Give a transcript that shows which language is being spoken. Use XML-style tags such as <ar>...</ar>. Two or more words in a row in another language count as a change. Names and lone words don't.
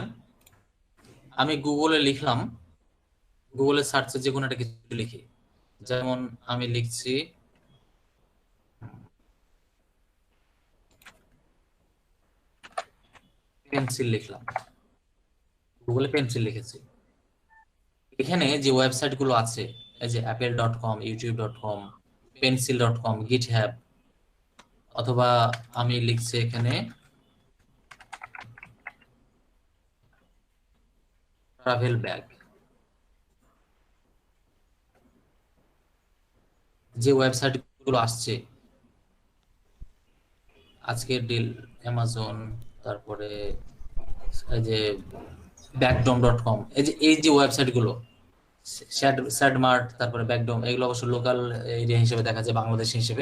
<bn>আমি গুগলে লিখলাম, গুগলে সার্চে যে কোনো একটা কিছু লিখি, যেমন আমি লিখছি পেন্সিল, লিখলাম গুগলে পেন্সিল লিখেছি। এখানে যে ওয়েবসাইট গুলো আছে, এই যে apple.com, youtube.com, pencil.com, github, অথবা আমি লিখছি এখানে</bn> <en>travel bag,</en> <bn>যে ওয়েবসাইট গুলো আসছে আজকের ডিল, অ্যামাজন, তারপরে এই যে backdom.com, এই যে ওয়েবসাইট গুলো, স্যাডমার্ট, তারপরে ব্যাকডম, এগুলো অবশ্য</bn> <en>local area</en> <bn>হিসেবে দেখা যায়, বাংলাদেশ হিসেবে।</bn>